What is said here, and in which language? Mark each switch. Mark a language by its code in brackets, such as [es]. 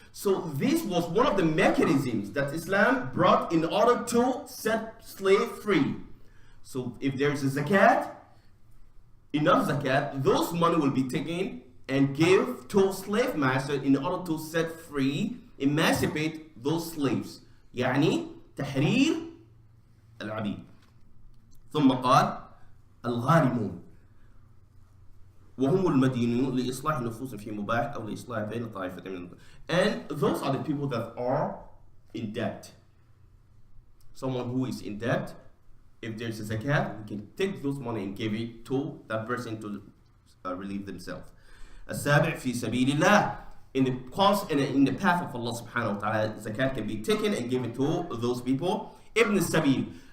[en] So this was one of the mechanisms that Islam brought in order to set slave free. So if there is a zakat, enough zakat, those money will be taken and give to slave master in order to set free, emancipate those slaves. [ar] يعني تحرير العبيد. ثم قال الغارمون وهم المدينون لإصلاح نفوس في مباح أو لإصلاح بين طائفتين من. [en] And those are the people that are in debt. Someone who is in debt, if there's a zakat, we can take those money and give it to that person to relieve themselves. [ar] السابع في سبيل الله. [en] In the cause and in the path of Allah subhanahu wa ta'ala, zakat can be taken and given to those people. Ibn Sabil.